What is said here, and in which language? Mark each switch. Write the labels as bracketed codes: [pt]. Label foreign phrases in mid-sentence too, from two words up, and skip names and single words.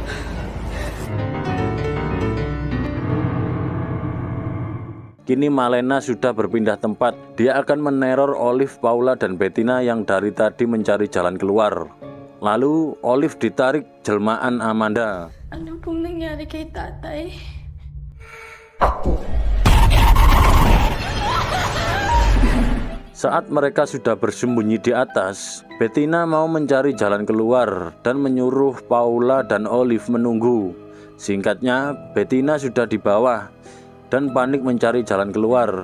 [id] Kini Malena sudah berpindah tempat. Dia akan meneror Olive, Paula, dan Bettina yang dari tadi mencari jalan keluar. Lalu Olive ditarik jelmaan Amanda. [tl] Ano pong nangyari kay tatay? [id] Saat mereka sudah bersembunyi di atas, Bettina mau mencari jalan keluar dan menyuruh Paula dan Olive menunggu. Singkatnya, Bettina sudah di bawah. dan panik mencari jalan keluar.